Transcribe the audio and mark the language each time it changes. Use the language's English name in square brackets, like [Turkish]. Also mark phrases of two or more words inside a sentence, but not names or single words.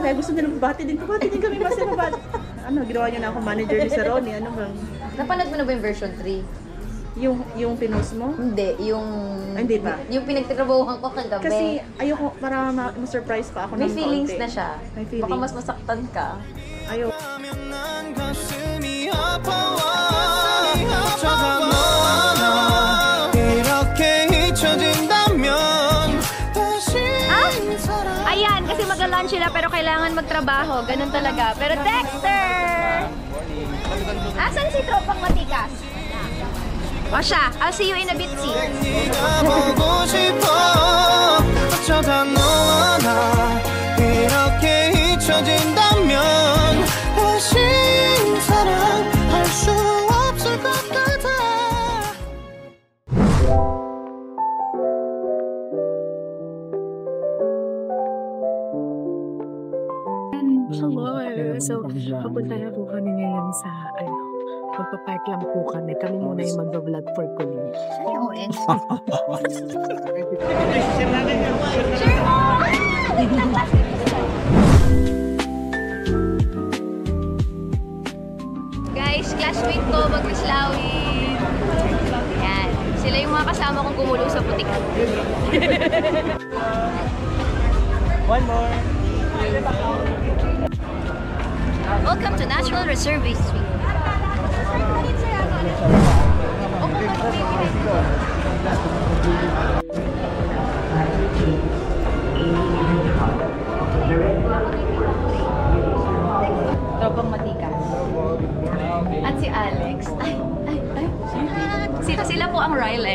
[Filipino] Kaya gusto nila magbati din. Pabati din kami, mas mabati. Ano, ginawa niyo na ako manager ni Sir Ronnie. Ano bang? Napanood mo na ba yung version 3? Yung pinost mo? Hindi, yung... Ay, hindi pa. Yung pinagtatrabahuhan ko kagabi. Kasi ayoko, para ma-surprise pa ako may ng feelings konti. na siya. May feelings. Baka mas masaktan ka. Ayaw. [Korean] 난 가슴이 아파와 어쩌다 너와 나 이렇게 잊혀진다면 다시 사랑 [Filipino] Ayan, kasi mag-lunch sila pero kailangan magtrabaho. Ganun talaga. Pero Dexter! Asan si Tropang Matikas? O siya, [English] I'll see you in a bit, sis. [Korean] 네가 보고 싶어 어쩌다 너와 나 이렇게 잊혀진다면 다시 사랑할 수 없을 것 같아 [Filipino] Hello. So, papunta na po kami ngayon sa, magpapark lang po kami. Kami muna yung mag-vlog for Colleen. Oo, eh. Guys, classmate ko, mag-Islawin. Yan. Sila yung mga kasama kong gumulong sa putik. [English] One more. Welcome to Natural Reserve Suite. [Filipino] Tropang Matikas. At si Alex. Sila po ang Rylex.